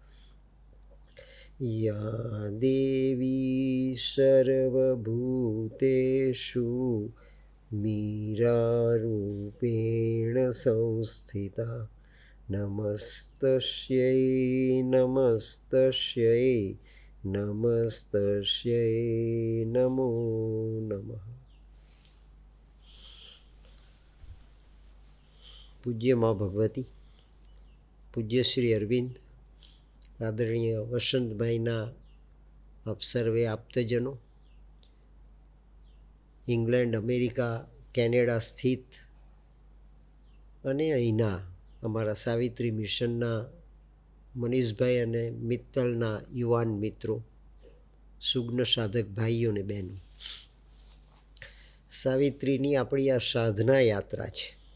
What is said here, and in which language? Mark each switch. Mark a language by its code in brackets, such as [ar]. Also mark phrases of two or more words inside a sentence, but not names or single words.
[sa] या देवी सर्वभूतेषु मीरारूपेण संस्थिता नमस्तस्यै नमस्तस्यै नमस्तस्यै नमो नमः। [gu] પૂજ્ય મા ભગવતી, પૂજ્ય શ્રી અરવિંદ, આદરણીય વસંતભાઈના આપ સર્વે આપ્તજનો, ઇંગ્લેન્ડ, અમેરિકા, કેનેડા સ્થિત અને અહીંના અમારા સાવિત્રી મિશનના મનીષભાઈ અને મિત્તલના યુવાન મિત્રો, સુગ્ન સાધક ભાઈઓ અને બહેનો, સાવિત્રીની આપણી આ સાધના યાત્રા છે.